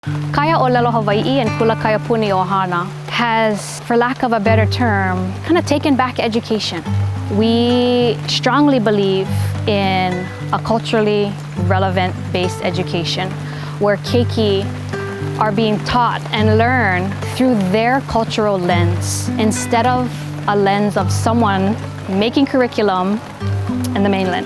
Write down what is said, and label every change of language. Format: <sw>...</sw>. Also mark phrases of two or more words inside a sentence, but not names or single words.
<en>Kaia ʻŌlelo Hawaiʻi and Kula Kaiapuni ʻohana has, for lack of a better term, kind of taken back education. We strongly believe in a culturally relevant based education where keiki are being taught and learned through their cultural lens instead of a lens of someone making curriculum in the mainland.</en>